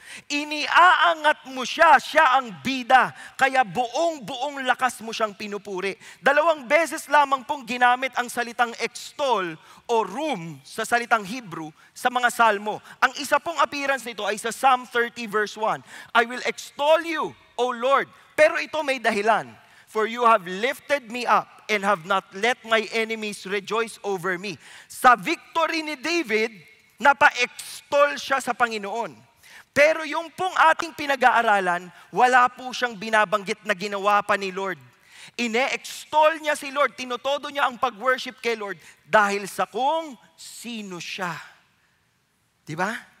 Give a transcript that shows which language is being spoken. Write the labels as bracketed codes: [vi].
[tl] Iniaangat mo siya, siya ang bida. Kaya buong lakas mo siyang pinupuri. 2 beses lamang pong ginamit ang salitang extol o room sa salitang Hebrew sa mga salmo. Ang isa pong appearance nito ay sa Psalm 30 verse 1. [en] I will extol you, O Lord. [tl] Pero ito may dahilan. [en] For you have lifted me up and have not let my enemies rejoice over me. [tl] Sa victory ni David, napa-extol siya sa Panginoon. Pero yung pong ating pinag-aaralan, wala po siyang binabanggit na ginawa pa ni Lord. Ine-extol niya si Lord, tinutodo niya ang pag-worship kay Lord dahil sa kung sino siya. Diba?